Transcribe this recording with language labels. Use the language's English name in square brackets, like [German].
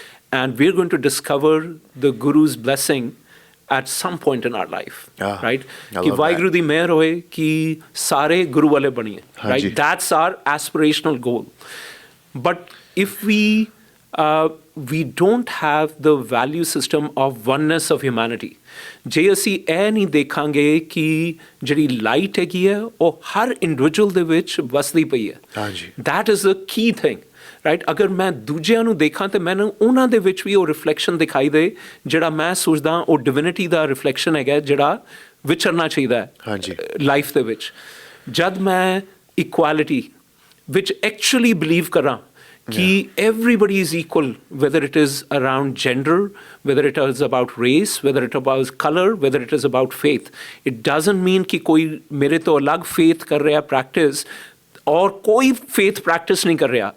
[English] And we're going to discover the Guru's blessing at some point in our life. Right? [Punjabi] Ki Vaheguru di meher hoye ki sare Guru wale baniye. [English] Right? That's our aspirational goal. But if we we don't have the value system of oneness of humanity. [Punjabi] ਜੇ ਅਸੀਂ ਇਹ ਨਹੀਂ ਦੇਖਾਂਗੇ ਕਿ ਜਿਹੜੀ light ਹੈਗੀ ਹੈ ਉਹ ਹਰ ਇੰਡੀਵਿਜੂਅਲ ਦੇ ਵਿੱਚ ਵਸਦੀ ਪਈ ਹੈ, [English] that is the key thing. [Punjabi] Right, ਅਗਰ ਮੈਂ ਦੂਜਿਆਂ ਨੂੰ ਦੇਖਾਂ ਤਾਂ ਮੈਨੂੰ ਉਹਨਾਂ ਦੇ ਵਿੱਚ ਵੀ ਉਹ ਰਿਫਲੈਕਸ਼ਨ ਦਿਖਾਈ ਦੇ ਜਿਹੜਾ ਮੈਂ ਸੋਚਦਾ ਉਹ ਡਿਵਿਨਿਟੀ ਦਾ ਰਿਫਲੈਕਸ਼ਨ ਹੈਗਾ ਜਿਹੜਾ ਵਿਚਰਨਾ ਚਾਹੀਦਾ ਹੈ ਲਾਈਫ ਦੇ ਵਿੱਚ. ਜਦ ਮੈਂ ਇਕੁਐਲਿਟੀ ਵਿੱਚ ਐਕਚੁਅਲੀ ਬਿਲੀਵ ਕਰਾਂ ਕਿ [English] everybody is equal, whether it is around gender, whether it is about race, whether it is about color, whether it is about faith. It doesn't mean [Hindi] कि कोई मेरे तो अलग faith कर रहा practice और कोई faith practice नहीं कर रहा.